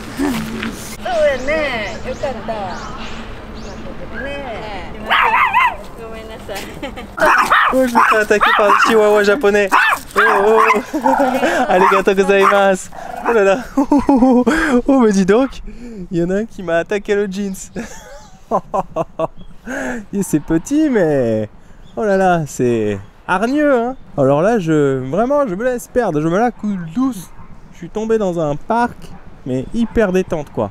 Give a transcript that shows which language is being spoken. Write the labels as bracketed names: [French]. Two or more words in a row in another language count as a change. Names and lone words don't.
[Japanese] そうやね。よかった。ねえ。ごめんなさい。 [French] Oh, je me fais attaquer par le chihuahua japonais. Oh, oh. [Japanese] ありがとうございます. [French] Oh là là. Oh, mais dis donc, il y en a un qui m'a attaqué le jeans. C'est petit, mais oh là là, c'est hargneux. Hein. Alors là, vraiment, je me laisse perdre. Je me la coule douce. Je suis tombé dans un parc, mais hyper détente, quoi.